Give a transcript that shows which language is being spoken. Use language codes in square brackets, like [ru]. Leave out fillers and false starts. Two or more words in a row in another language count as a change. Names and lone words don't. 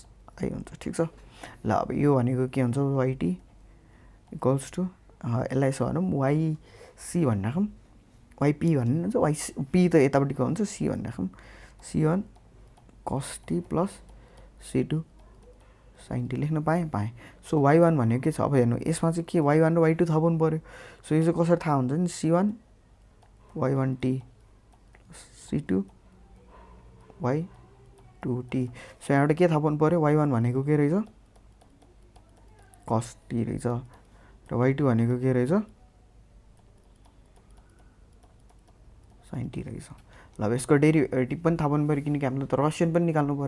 [ne] आई हुन्छ ठिक छ ल अब यो भनेको के हुन्छ yt [en] equals to [ne] यसलाई यसो भनौँ yc भन्ने राखौँ yp भन्ने हुन्छ p त यतापट्टिको हुन्छ c भन्ने राखौँ c1 cos t प्लस c2 sin t लेख्न पाएँ सो y1 भनेको के छ अब हेर्नु यसमा चाहिँ के y1 र y2 थप्नु पऱ्यो सो यो चाहिँ कसरी थाहा हुन्छ नि c1 y1t c2 y2t सो यहाँबाट के थप्नु पऱ्यो y1 भनेको के रहेछ cos t रहेछ र y2 भनेको के रहेछ sin t रहेछ ल अब यसको डेरिभेटिभ पनि थाहा पाउनु पऱ्यो किनकि हामीले त रसियन पनि निकाल्नु पऱ्यो।